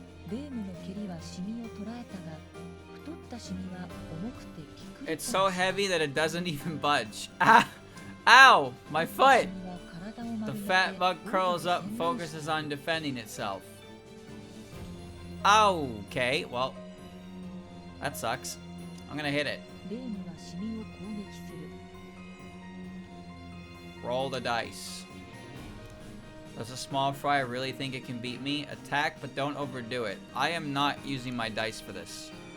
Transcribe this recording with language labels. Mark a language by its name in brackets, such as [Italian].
[Japanese] レームの蹴りはシミを捉えたが太ったシミは重くてピクリ [English] It's so heavy that it doesn't even budge. Ah! Ow! My foot! The fat bug curls up and focuses on defending itself. Okay, well, that sucks. I'm gonna hit it. レームはシミを攻撃する Roll the dice. Does a small fry really think it can beat me? Attack, but don't overdo it. I am not using my dice for this.